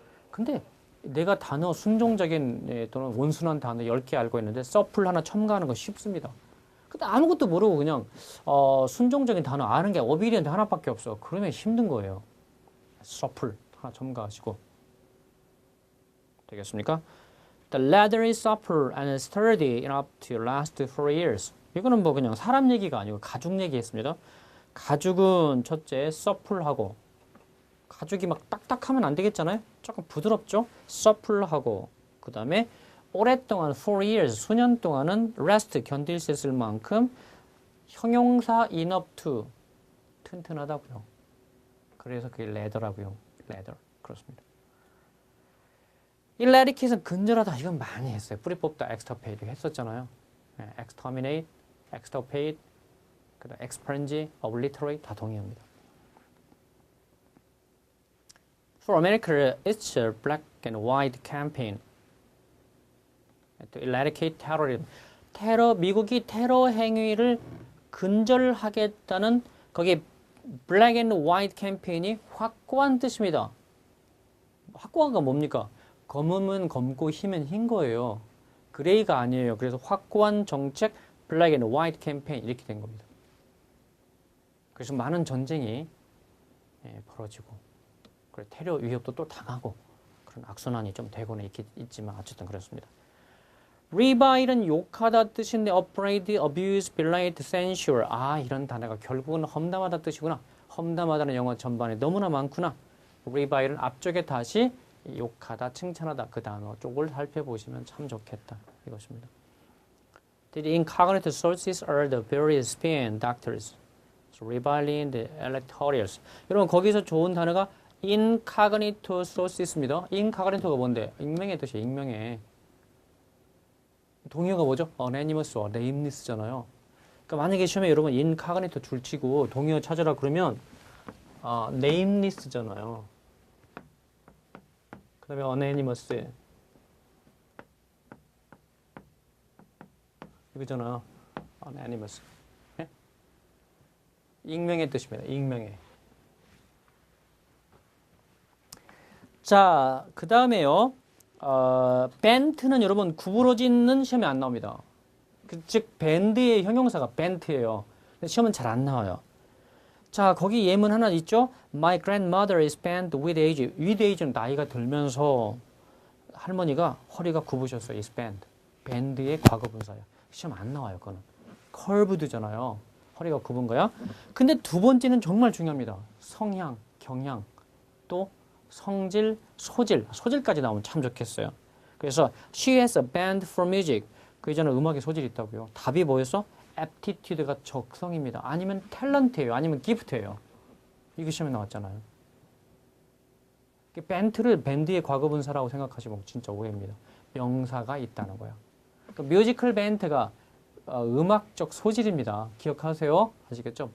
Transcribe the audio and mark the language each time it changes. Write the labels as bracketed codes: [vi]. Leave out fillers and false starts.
[ko] 근데 내가 단어 순종적인 또는 온순한 단어 10개 알고 있는데 supple 하나 첨가하는 거 쉽습니다. 근데 아무것도 모르고 그냥 순종적인 단어 아는 게 obedient 하나밖에 없어. 그러면 힘든 거예요. supple 하나 첨가하시고 되겠습니까? [en] The ladder is supple and sturdy enough to last 4 years. [ko] 이거는 뭐 그냥 사람 얘기가 아니고 가죽 얘기했습니다. 가죽은 첫째 supple하고 가죽이 막 딱딱하면 안 되겠잖아요. 조금 부드럽죠. supple하고 그 다음에 오랫동안 4 years 수년 동안은 rest 견딜 수 있을 만큼 형용사 enough to 튼튼하다고요. 그래서 그게 leather라고요. leather 그렇습니다. Eradicate는 근절하다 이건 많이 했어요. 뿌리 뽑다, extirpate 했었잖아요. exterminate, extirpate, 그다음 expunge, obliterate 다 동의합니다. [en] For America, it's a black and white campaign to eradicate terrorism. [ko] 미국이 테러 행위를 근절하겠다는 거기에 black and white 캠페인이 확고한 뜻입니다. 확고한가 뭡니까? 검으면 검고 흰은 흰 거예요. 그레이가 아니에요. 그래서 확고한 정책 black and white 캠페인 이렇게 된 겁니다. 그래서 많은 전쟁이 벌어지고 그리고 테러 위협도 또 당하고 그런 악순환이 좀 되고는 있지만 어쨌든 그렇습니다. revile은 욕하다 뜻인데 upbraid, abuse, belie, censure 이런 단어가 결국은 험담하다 뜻이구나. 험담하다는 영어 전반에 너무나 많구나. revile은 앞쪽에 다시 욕하다, 칭찬하다 그 단어 쪽을 살펴보시면 참 좋겠다. 이것입니다. [en] The incognito sources are the various spin doctors. So reviling the electorals. [ko] 여러분 거기서 좋은 단어가 incognito sources입니다. incognito가 뭔데? 익명의 뜻이에요. 익명의. 동의어가 뭐죠? anonymous와 nameless잖아요. 그러니까 만약에 시험에 여러분 incognito 줄치고 동의어 찾으라 그러면 nameless잖아요. 그 다음에 anonymous 이거잖아요. anonymous 네? 익명의 뜻입니다. 익명의. 자, 그 다음에요. 벤트는 여러분 구부러지는 시험에 안 나옵니다. 즉 밴드의 형용사가 밴드예요. 근데 시험은 잘 안 나와요. 자, 거기 예문 하나 있죠? [en] My grandmother is bent with age. [ko] with age는 나이가 들면서 할머니가 허리가 굽으셨어요. is bent. 밴드의 과거분사예요. 시험 안 나와요. 그거는. curved잖아요. 허리가 굽은 거야. 근데 두 번째는 정말 중요합니다. 성향, 경향, 또 성질, 소질. 소질까지 나오면 참 좋겠어요. 그래서 [en] she has a bent for music. [ko] 그 이전에 음악에 소질이 있다고요. 답이 뭐였어? aptitude가 적성입니다. 아니면 탤런트예요. 아니면 gift예요. 이거 시험에 나왔잖아요. 밴트를 밴드의 과거분사라고 생각하시면 진짜 오해입니다. 명사가 있다는 거야. 그러니까 뮤지컬 밴드가 음악적 소질입니다. 기억하세요? 아시겠죠?